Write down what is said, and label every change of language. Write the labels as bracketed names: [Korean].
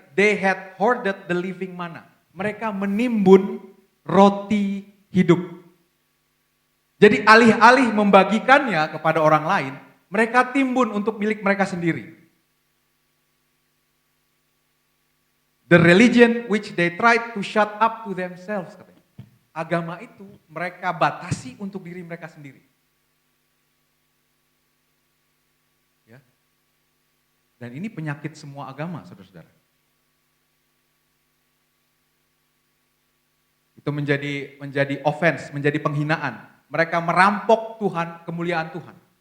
[English] They had hoarded the living manna. [Indonesian] Mereka menimbun roti hidup. Jadi alih-alih membagikannya kepada orang lain, mereka timbun untuk milik mereka sendiri. [English] The religion which they tried to shut up to themselves, [Indonesian] katanya. Agama itu mereka batasi untuk diri mereka sendiri. Ya. Dan ini penyakit semua agama, saudara-saudara. Itu menjadi offense, menjadi penghinaan. Mereka merampok Tuhan, kemuliaan Tuhan.